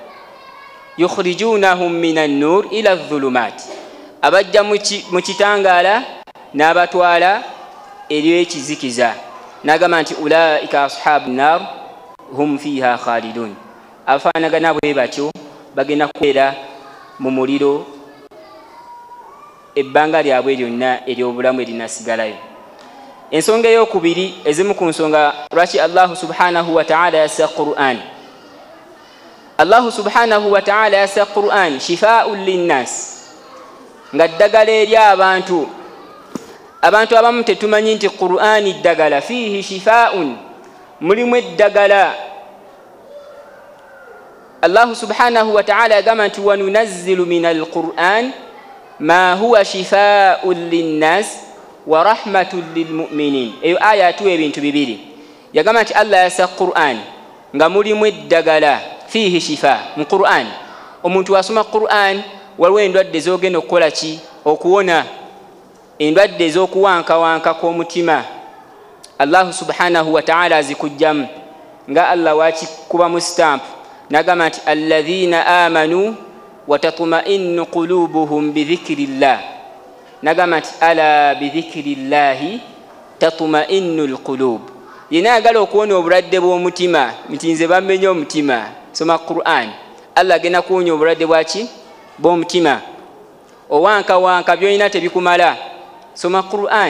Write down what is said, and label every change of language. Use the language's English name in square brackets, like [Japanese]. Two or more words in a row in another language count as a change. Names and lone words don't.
[Arabic] يخرجونهم من النور إلى الظلمات, [Ganda] abajja mu kitangaala n'abatwala eri ekizikiza. N'agamba nti [Arabic] أولئك أصحاب النار هم فيها خالدون, [Ganda] afaanagana bwe batyo bagenda kubeera mu muliro ebbanga lyabwe lyonna ery'obulamu erinasigalayo. Ensonga ey'okubiri, ezimu ku nsonga lwaki [Arabic] الله سبحانه وتعالى [Ganda] yassa Qur'an. [Arabic] الله سبحانه وتعالى [Ganda] yassa Qur'an [Arabic] شفاء للناس, [Ganda] nga ddagala eri abantu. Abantu abamu tetumanyi nti Qur'an ddagala, [Arabic] فيه شفاء, [Ganda] mulimu eddagala. [Arabic] الله سبحانه وتعالى [Ganda] yagamba nti [Arabic] وننزل من القرآن ما هو شفاء للناس ورحمة للمؤمنين. [Ganda] Eyo aya atuwa ebintu bibiri. Yagamba nti Allah yassa Qur'an nga mulimu eddagala, [Arabic] فيه شفاء. [Ganda] Mu Qur'an omuntu asoma Qur'an waliwo endwadde z'ogenda okukola ki okuwona, endwadde ez'okuwankawanka kw'omutima [Arabic] الله سبحانه وتعالى [Ganda] azikujjamu nga Allah wakikuba mu stamp. Nagamba nti [Arabic] الذين آمنوا وتطمئن قلوبهم بذكر الله. [Ganda] Nagamba nti [Arabic] ألا بذكر الله تطمئن القلوب. [Ganda] Yena agala okuwona obulwadde bw'omutima nti nze bamenye omutima, soma Qur'an. Allah agenda kuwonya obulwadde bwaki bw'omutima. Owankawanka byolina tebikumala, soma Qur'an.